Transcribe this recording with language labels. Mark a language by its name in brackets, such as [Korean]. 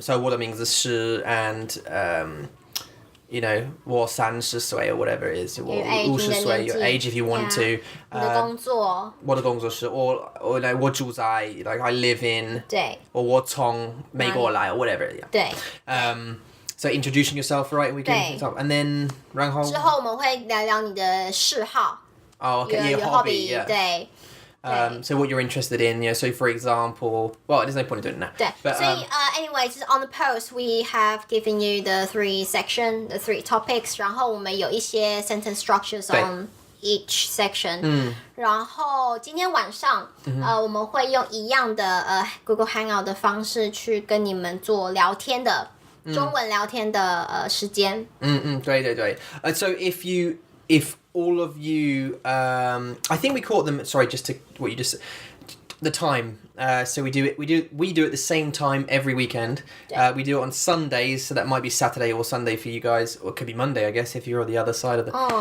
[English] So [Chinese] 我的名字是 [English] and you know [Chinese] 我30岁 [English] or whatever it is. [Chinese] 我50岁 [English] your age if you want to. [Chinese] 你的工作。我的工作是 [English] or like [Chinese] 我住在 [English] like I live in. [Chinese] 对。 [English] or [Chinese] 我从美国来 [English] or whatever. Yeah. [Chinese] 对。 [English] So introducing yourself, right? We can, and then 然后 [Chinese] 之后我们会聊聊你的嗜好。 [English] Oh, okay. Your hobby, yeah. [Chinese] 对。 [English] So what you're interested in, yeah. So for example, well, there's no point in doing that. [Chinese] 对。 [English] But, 所以anyways, on the post we have given you the 3 section, the 3 topics. [Chinese] 然后我们有一些 [English] sentence structures on each section. [Chinese] 然后今天晚上我们会用一样的Google Hangout 的方式去跟你们做聊天的。中文聊天的时间。对。 [English] So if all of you, I think we caught them. Sorry, just to what you just said, the time. So we do it at the same time every weekend. We do it on Sundays, so that might be Saturday or Sunday for you guys, or it could be Monday, I guess, if you're on the other side of the.